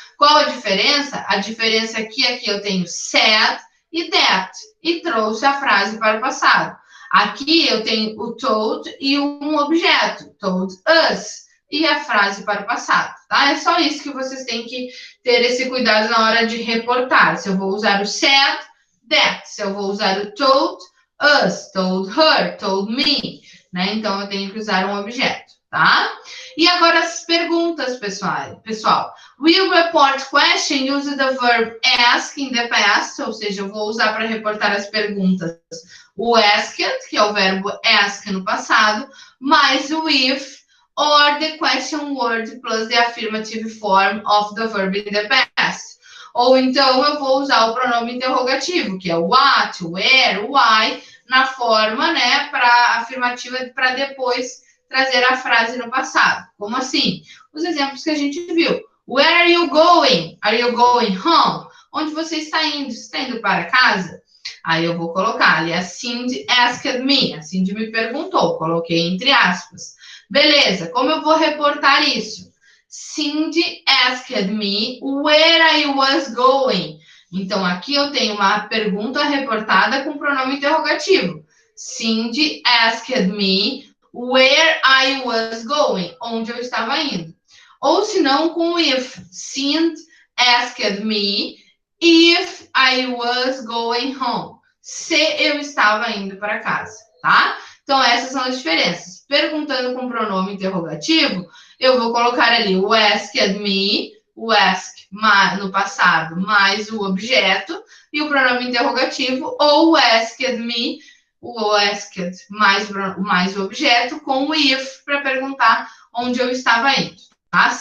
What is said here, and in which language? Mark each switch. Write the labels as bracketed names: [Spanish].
[Portuguese] Qual a diferença? A diferença é que aqui eu tenho said e that, e trouxe a frase para o passado. Aqui eu tenho o told e um objeto, told us, e a frase para o passado, tá? É só isso que vocês têm que ter esse cuidado na hora de reportar. Se eu vou usar o said, that. Se eu vou usar o told, us, told her, told me, né? Então, eu tenho que usar um objeto, tá? E agora as perguntas, pessoal. [English] Will report question use the verb ask in the past, [Portuguese] ou seja, eu vou usar para reportar as perguntas o asked, que é o verbo ask no passado, mais o [English] if, or the question word plus the affirmative form of the verb in the past. [Portuguese] Ou então eu vou usar o pronome interrogativo, que é o what, where, why, na forma, né, para afirmativa, para depois trazer a frase no passado. Como assim? Os exemplos que a gente viu. [English] Where are you going? Are you going home? [Portuguese] Onde você está indo? Você está indo para casa? Aí eu vou colocar ali, a Cindy [English] asked me. [Portuguese] A Cindy me perguntou, coloquei entre aspas. Beleza, como eu vou reportar isso? [English] Cindy asked me where I was going. [Portuguese] Então, aqui eu tenho uma pergunta reportada com pronome interrogativo. [English] Cindy asked me where I was going. [Portuguese] Onde eu estava indo. Ou se não, com if. [English] Cindy asked me if I was going home. [Portuguese] Se eu estava indo para casa, tá? Então, essas são as diferenças. Perguntando com pronome interrogativo, eu vou colocar ali o asked me, o ask no passado, mais o objeto, e o pronome interrogativo, ou o asked me, o asked mais o objeto, com o if, para perguntar onde eu estava indo, tá?